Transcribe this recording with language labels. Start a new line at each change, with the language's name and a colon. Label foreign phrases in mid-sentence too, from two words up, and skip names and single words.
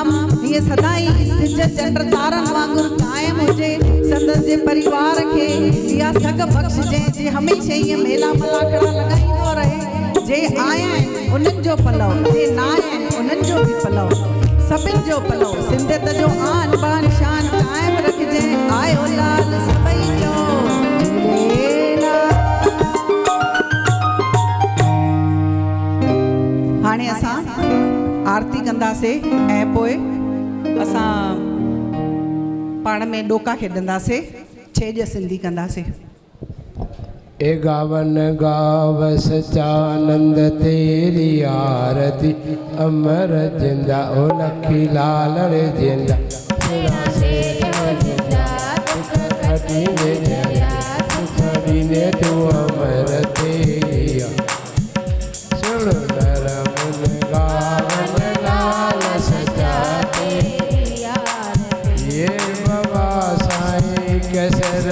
Sindhi: हीअं सदाई सिज चंड तारनि वांगुरु क़ाइम हुजे संदसि जे परिवार खे इहा सग बख़्शजे जे हमेशह ईअं मेला मलाखड़ा लॻाईंदो रहे जे आया आहिनि उन्हनि जो पलव जे न आया आहिनि उन्हनि जो बि पलव सभिनि जो पलव सिंधियत जो आन बान शान क़ाइम रखिजे आयो लाल सभई जो झूलेलाल। हाणे असां आरती कंदासीं ऐं पोइ असां पाण में ॾोका खेॾंदासीं छेॼ सिंधी कंदासीं।
Hindi: ए गावन गाव सचानंद तेरी आरती अमर जिंदा ओ लखी लाल रे जिंदा ने तू अमर तेरिया सुन नर मुन गावन लाल सचा तेरी आरती ये बाबा साईं कैसर